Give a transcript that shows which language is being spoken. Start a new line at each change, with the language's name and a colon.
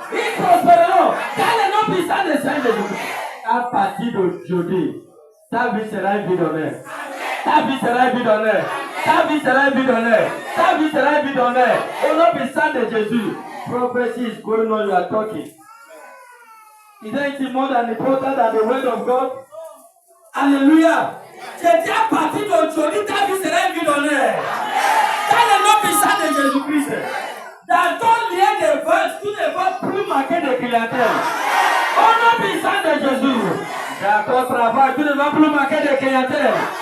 French: Ils prospéreront. Dans le nom puissant de Saint-Jésus-Christ. À partir d'aujourd'hui, ta vie sera une vie d'honneur. Ta vie sera une vie d'honneur. Ta vie sera une vie d'honneur. Ta vie sera une vie d'honneur. Au nom puissant de Jésus.
English: Prophecy is going on, you are talking. Is there anything more than important than the word of God?
French: Alléluia. J'ai dit à partir d'aujourd'hui, ta vie sera une vie d'honneur. Dans le nom puissant de Jésus-Christ. Dans ton lien de vente, tu ne vas plus manquer de clientèle. Au nom puissant de Jésus. Dans ton travail, tu ne vas plus manquer de clientèle.